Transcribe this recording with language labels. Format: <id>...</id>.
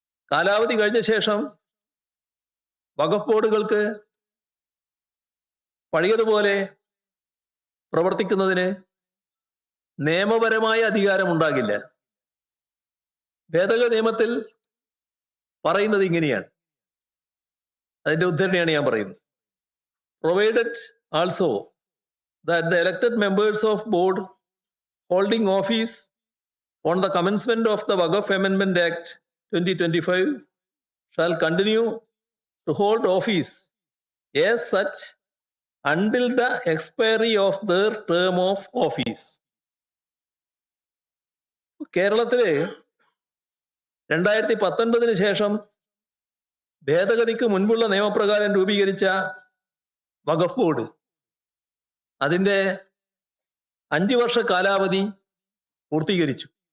<ml>കാലാവധി കഴിഞ്ഞ ശേഷം വഖഫ് ബോർഡുകൾക്ക് പഴയതുപോലെ പ്രവർത്തിക്കുന്നതിന് നിയമപരമായ അധികാരമുണ്ടാകില്ല. ഭേദഗതി നിയമത്തിൽ പറയുന്നത് ഇങ്ങനെയാണ്, അതിന്റെ ഉദ്ധരണിയാണ് ഞാൻ പറയുന്നത്.</ml> <en>Provided also that the elected members of board holding office on the commencement of the Waqf Amendment Act 2025 shall continue to hold office as such until the expiry of their term of office.</en> <ml>കേരളത്തില് 2019 ശേഷം ഭേദഗതിക്ക് മുൻപുള്ള നിയമപ്രകാരം രൂപീകരിച്ച വഖഫ് board അതിൻ്റെ 5 വർഷ കാലാവധി പൂർത്തീകരിച്ചു.</ml>